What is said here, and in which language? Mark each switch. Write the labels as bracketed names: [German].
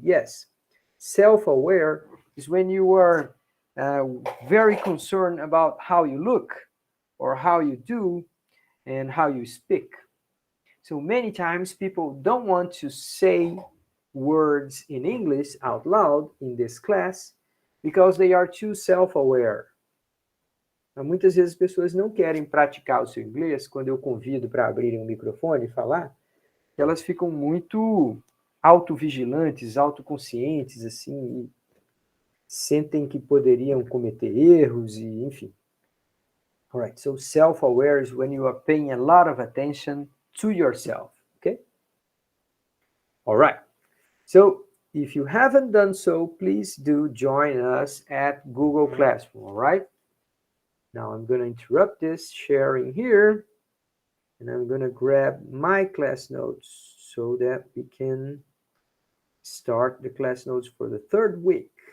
[English] Yes, self-aware is when you are very concerned about how you look or how you do and how you speak. So many times people don't want to say words in English out loud in this class because they are too self-aware. [Portuguese] Muitas vezes as pessoas não querem praticar o seu inglês quando eu convido para abrirem um microfone e falar, elas ficam muito autovigilantes, autoconscientes, assim, e sentem que poderiam cometer erros e enfim. [English] All right, so self-aware is when you are paying a lot of attention to yourself, okay? All right, so if you haven't done so, please do join us at Google Classroom, all right? Now I'm going to interrupt this sharing here, and I'm going to grab my class notes so that we can start the class notes for the third week.